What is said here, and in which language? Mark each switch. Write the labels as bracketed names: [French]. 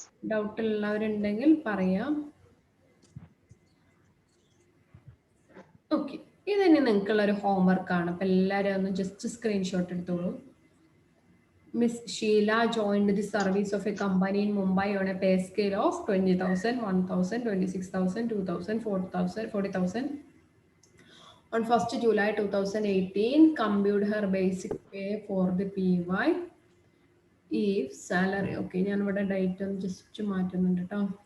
[Malayalam] Doubt ഉള്ളവരുണ്ടെങ്കിൽ പറയാം. Okay, ഇത് തന്നെ നിങ്ങൾക്കുള്ള ഒരു ഹോംവർക്ക് ആണ്. അപ്പൊ എല്ലാവരും ഒന്ന് ജസ്റ്റ് സ്ക്രീൻഷോട്ട് എടുത്തോളൂ. [English] Miss Sheila joined the service of a company in Mumbai on a pay scale of 20,000, 1,000, 26,000, 2,000, 4,000, 40,000. On 1st July 2018, compute her basic pay for the PY. If salary, okay, [Malayalam] ഞാൻ ഇവിടെ date ഒന്ന് just മാറ്റുന്നുണ്ട് കേട്ടോ.